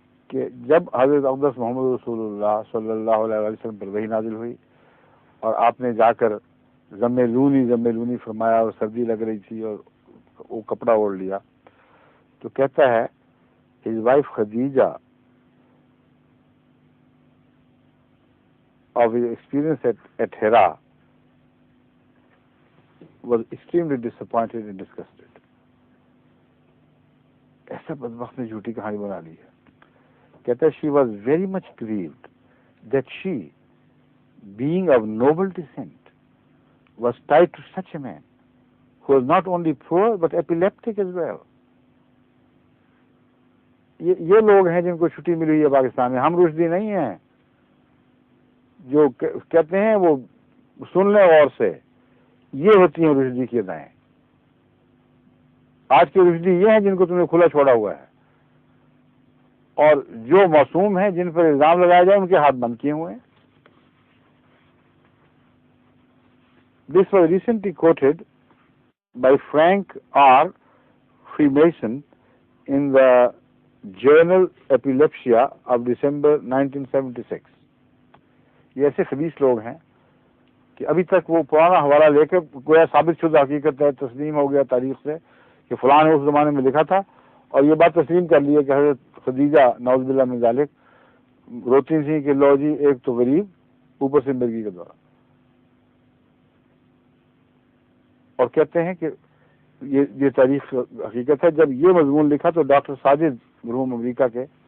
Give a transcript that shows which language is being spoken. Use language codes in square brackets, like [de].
[ur] کہ جب حضرت اقدس محمد رسول اللہ صلی اللہ علیہ وسلم پر وحی نازل ہوئی اور آپ نے جا کر ضم لونی فرمایا اور سردی لگ رہی تھی اور وہ کپڑا اوڑھ لیا, تو کہتا ہے [en] his wife Khadija of his experience at Hira was extremely disappointed and disgusted. [ur] ایسا بدبخت نے جھوٹی کہانی بنا لی ہے. کہتا ہے [en] she was very much grieved that she, being of noble descent, was tied to such a man who was not only poor but epileptic as well. [ur] یہ لوگ ہیں جن کو چھٹی ملی ہوئی ہے پاکستان میں. ہم رشدی نہیں ہیں جو کہتے ہیں وہ سن لیں غور سے, یہ ہوتی ہیں رشدی کی ادائیں. آج کے رشدی یہ ہیں جن کو تم نے کھلا چھوڑا ہوا ہے, اور جو معصوم ہیں جن پر الزام لگایا جائے ان کے ہاتھ بند کیے ہوئے ہیں. [en] This was recently quoted by Frank R. Freemason in the Journal Epilepsia of December 1976. [ur] یہ ایسے خبیث لوگ ہیں کہ ابھی تک وہ پرانا حوالہ لے کے گویا ثابت شدہ حقیقت ہے, تسلیم ہو گیا تاریخ سے کہ فلاں نے اس زمانے میں لکھا تھا, اور یہ بات تسلیم کر لی ہے کہ حضرت خدیجہ نعوذ باللہ من ذالک روتی تھیں کہ لو جی ایک تو غریب اوپر سے مرغی کا دورہ, اور کہتے ہیں کہ یہ تاریخ حقیقت ہے. جب یہ مضمون لکھا تو ڈاکٹر ساجد مرحوم امریکہ کے